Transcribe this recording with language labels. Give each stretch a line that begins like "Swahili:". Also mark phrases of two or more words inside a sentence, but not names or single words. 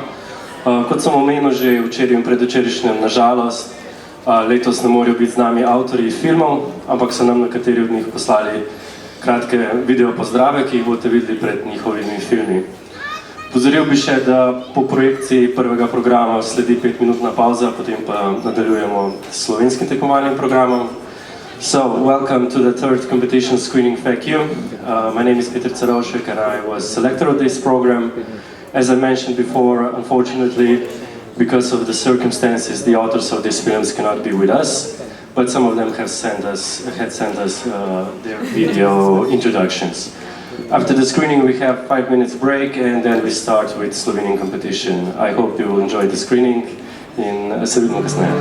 Slovenian: Kot sem omenil že včeraj in predvčerajšnjem, nažalost, letos ne morejo biti z nami avtorji filmov, ampak so nam nekateri od njih poslali kratke video pozdrave, ki jih boste videli pred njihovimi filmi. Pozoril bi še, da po projekciji prvega programa sledi 5-minutna pauza, potem pa nadaljujemo s slovenskim tekmovalnim programom.
English: So, welcome to the third competition screening FeKK YU. My name is Peter Carovšek and I was selector of this program. As I mentioned before, unfortunately, because of the circumstances, the authors of these films cannot be with us, but some of them had sent us their video introductions. After the screening, we have 5 minutes break and then we start with Slovenian competition. I hope you will enjoy the screening
Slovenian: in se vidimo kasneje.